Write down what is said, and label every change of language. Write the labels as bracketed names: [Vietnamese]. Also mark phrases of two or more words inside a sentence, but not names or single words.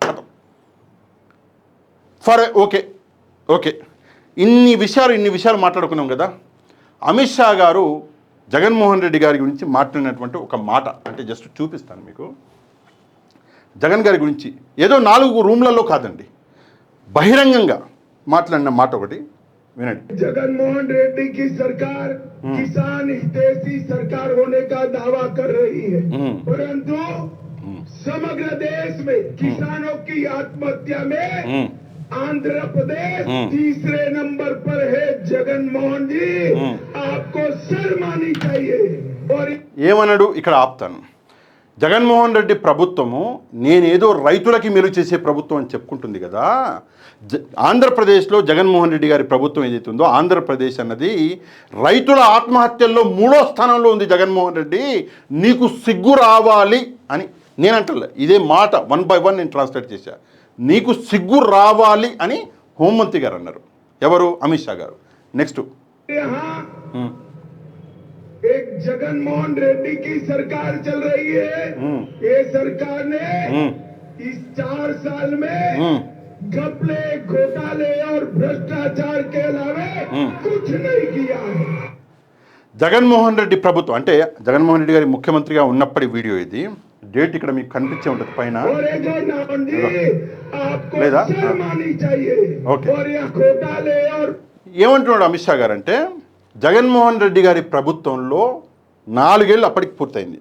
[Telugu] కథం ఫర్ ఓకే ఇన్ని విషయాలు మాట్లాడుకున్నాం కదా. అమిత్ షా గారు జగన్మోహన్ రెడ్డి గారి గురించి మాట్లాడినటువంటి ఒక మాట అంటే జస్ట్ చూపిస్తాను మీకు. జగన్ గారి గురించి ఏదో 4 రూమ్లలో కాదండి, బహిరంగంగా మాట్లాడిన మాట ఒకటి వినండి. [Hindi] జగన్మోహన్ రెడ్డి की सरकार किसान हितैषी सरकार होने का दावा कर रही है, परंतु समग्र देश में किसानों की आत्महत्या में आंध्र प्रदेश तीसरे नंबर पर है. जगनमोहन जी आपको शर्म आनी चाहिए. और [Telugu] ఏమన్నాడు ఇక్కడ ఆపుతాను. జగన్మోహన్ రెడ్డి ప్రభుత్వము నేనేదో రైతులకి మేలు చేసే ప్రభుత్వం అని చెప్పుకుంటుంది కదా. ఆంధ్రప్రదేశ్లో జగన్మోహన్ రెడ్డి గారి ప్రభుత్వం ఏదైతే ఉందో ఆంధ్రప్రదేశ్ అన్నది రైతుల ఆత్మహత్యల్లో 3వ స్థానంలో ఉంది. జగన్మోహన్ రెడ్డి నీకు సిగ్గు రావాలి అని నేనంటలే, ఇదే మాట 1 by 1 నేను ట్రాన్స్లేట్ చేశా. నీకు సిగ్గు రావాలి అని హోంమంత్రి గారు అన్నారు. ఎవరు? అమిత్ షా గారు. నెక్స్ట్ [Hindi] एक जगनमोहन रेड्डी की सरकार चल रही है. ये सरकार ने इस 4 साल में घपले, घोटाले और भ्रष्टाचार के अलावा कुछ नहीं किया है. [Telugu] జగన్మోహన్ రెడ్డి ప్రభుత్వం అంటే జగన్మోహన్ రెడ్డి గారి ముఖ్యమంత్రిగా ఉన్నప్పటి వీడియో ఇది. డేట్ ఇక్కడ మీకు కనిపించే ఉంటుంది పైన లేదా? ఓకే, ఏమంటున్నాడు అమిత్ షా గారు అంటే జగన్మోహన్ రెడ్డి గారి ప్రభుత్వంలో 4 ఏళ్ళు అప్పటికి పూర్తయింది.